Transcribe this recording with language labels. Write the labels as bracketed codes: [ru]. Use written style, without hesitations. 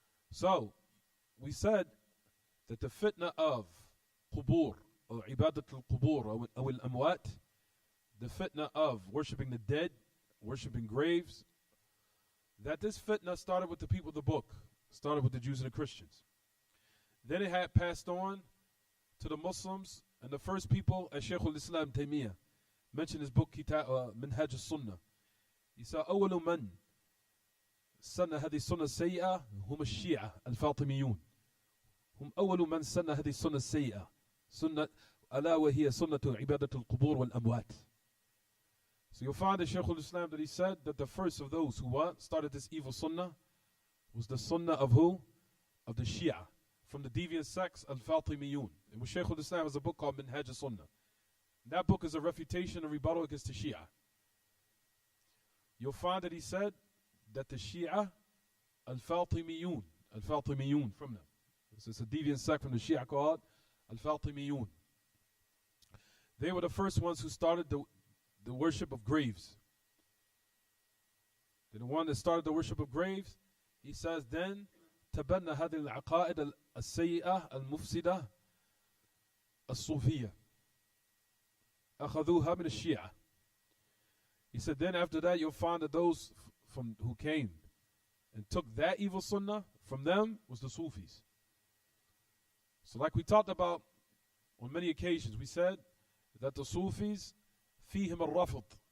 [en] So, we said that the fitna of qubur, or ibadat al-qubur, or al-amwat, the fitna of worshipping the dead, worshipping graves, that this fitna started with the people of the book, started with the Jews and the Christians. Then it had passed on to the Muslims, and the first people, as Shaykh al-Islam Taymiyyah mentioned his book, Minhaj al-Sunnah. He said, [ar] أول من سن هذه السنة السيئة هم الشيعة الفاطميون. هم أول من سن هذه السنة السيئة. سنة ألا وهي سنة عبادة القبور والأموات. [en] So you'll find in Shaykh al-Islam that he said that the first of those who started this evil sunnah was the sunnah of who? Of the Shia, from the deviant sects al-Fatimiyun. And with Shaykh al-Islam has a book called Minhaj al-Sunnah. That book is a refutation and rebuttal against the Shia. You'll find that he said that the Shia al-Fatimiyun from them. This is a deviant sect from the Shia called al-Fatimiyun. They were the first ones who started the worship of graves. They're the one that started the worship of graves. He says, then [ar] تبنى هذه العقائد السيئة المفسدة الصوفية أخذوها من الشيعة. [en] He said, then after that you'll find that those from who came and took that evil sunnah from them was the Sufis. So like we talked about on many occasions, we said that the Sufis [ar] فيهم الرفض.